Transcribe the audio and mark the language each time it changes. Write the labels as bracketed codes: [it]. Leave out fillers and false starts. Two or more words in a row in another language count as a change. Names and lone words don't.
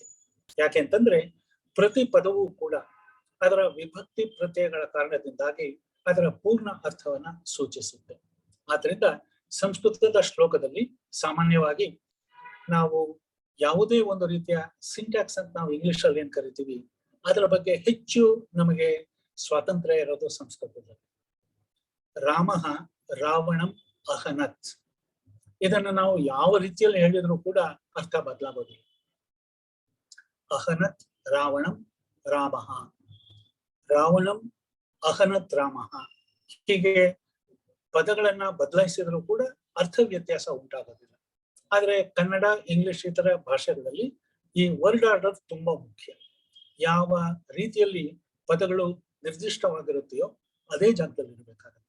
[kn] ಯಾಕೆಂತಂದ್ರೆ ಪ್ರತಿ ಪದವೂ ಕೂಡ ಅದರ ವಿಭಕ್ತಿ ಪ್ರತ್ಯಯಗಳ ಕಾರಣದಿಂದಾಗಿ ಅದರ ಪೂರ್ಣ ಅರ್ಥವನ್ನ ಸೂಚಿಸುತ್ತೆ. ಆದ್ರಿಂದ ಸಂಸ್ಕೃತದ ಶ್ಲೋಕದಲ್ಲಿ ಸಾಮಾನ್ಯವಾಗಿ ನಾವು ಯಾವುದೇ ಒಂದು ರೀತಿಯ ಸಿಂಟ್ಯಾಕ್ಸ್ ಅಂತ ನಾವು ಇಂಗ್ಲಿಷ್ ಅಲ್ಲಿ ಏನ್ ಕರಿತೀವಿ, ಅದರ ಬಗ್ಗೆ ಹೆಚ್ಚು ನಮಗೆ ಸ್ವಾತಂತ್ರ್ಯ ಇರೋದು ಸಂಸ್ಕೃತದಲ್ಲಿ. [sa] ರಾಮಃ ರಾವಣಂ ಅಹನತ್, [kn] ಇದನ್ನು ನಾವು ಯಾವ ರೀತಿಯಲ್ಲಿ ಹೇಳಿದ್ರು ಕೂಡ ಅರ್ಥ ಬದಲಾಗೋದಿಲ್ಲ. [sa] ಅಹನತ್ ರಾವಣಂ ರಾಮಃ, ರಾವಣಂ ಅಹನತ್ ರಾಮಃ, [kn] ಹೀಗೆ ಪದಗಳನ್ನ ಬದಲಾಯಿಸಿದ್ರು ಕೂಡ ಅರ್ಥ ವ್ಯತ್ಯಾಸ ಉಂಟಾಗೋದಿಲ್ಲ. ಆದ್ರೆ ಕನ್ನಡ, ಇಂಗ್ಲಿಷ್ ಇತರ ಭಾಷೆಗಳಲ್ಲಿ ಈ [en] word order [kn] ತುಂಬಾ ಮುಖ್ಯ. ಯಾವ ರೀತಿಯಲ್ಲಿ ಪದಗಳು ನಿರ್ದಿಷ್ಟವಾಗಿರುತ್ತೆಯೋ ಅದೇ ಜಾಗದಲ್ಲಿ ಇರಬೇಕಾಗುತ್ತೆ.